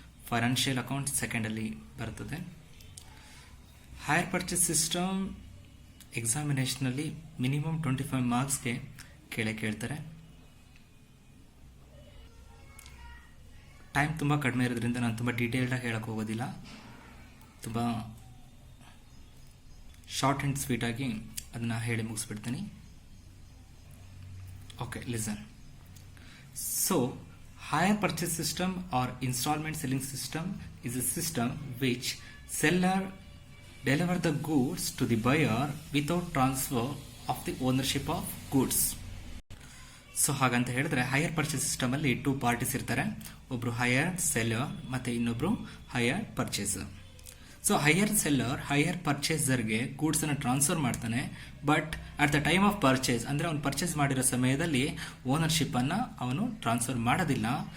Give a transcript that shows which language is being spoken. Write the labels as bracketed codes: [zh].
[kn] Financial account ಸೆಕೆಂಡಲ್ಲಿ ಬರ್ತದೆ. Higher purchase system ಎಕ್ಸಾಮಿನೇಷನಲ್ಲಿ minimum 25 ಮಾರ್ಕ್ಸ್ಗೆ ಕೇಳ್ತಾರೆ. Time ತುಂಬ ಕಡಿಮೆ ಇರೋದ್ರಿಂದ ನಾನು ತುಂಬ ಡೀಟೇಲ್ಡಾಗಿ ಹೇಳಕ್ಕೆ ಹೋಗೋದಿಲ್ಲ. ತುಂಬ ಶಾರ್ಟ್ ಆ್ಯಂಡ್ ಸ್ವೀಟಾಗಿ ಅದನ್ನು ಹೇಳಿ ಮುಗಿಸ್ಬಿಡ್ತೀನಿ. [en] Okay, listen. So higher purchase system or installment selling system is a system which seller deliver the goods to the buyer without transfer of the ownership of goods. [kn] So ಹಾಗಂತ ಹೇಳಿದ್ರೆ higher purchase system ಅಲ್ಲಿ 2 parties ಇರ್ತಾರೆ. ಒಬ್ರು higher seller ಮತ್ತೆ ಇನ್ನೊಬ್ರು higher purchaser. So higher seller higher ಪರ್ಚೇಸರ್ಗೆ goods ಅನ್ನು transfer ಮಾಡ್ತಾನೆ. [en] but at the time of purchase [kn] ಅಂದ್ರೆ ಅವನು ಪರ್ಚೇಸ್ ಮಾಡಿರೋ ಸಮಯದಲ್ಲಿ ಓನರ್ಶಿಪ್ ಅನ್ನ ಅವನು ಟ್ರಾನ್ಸ್ಫರ್ ಮಾಡೋದಿಲ್ಲ.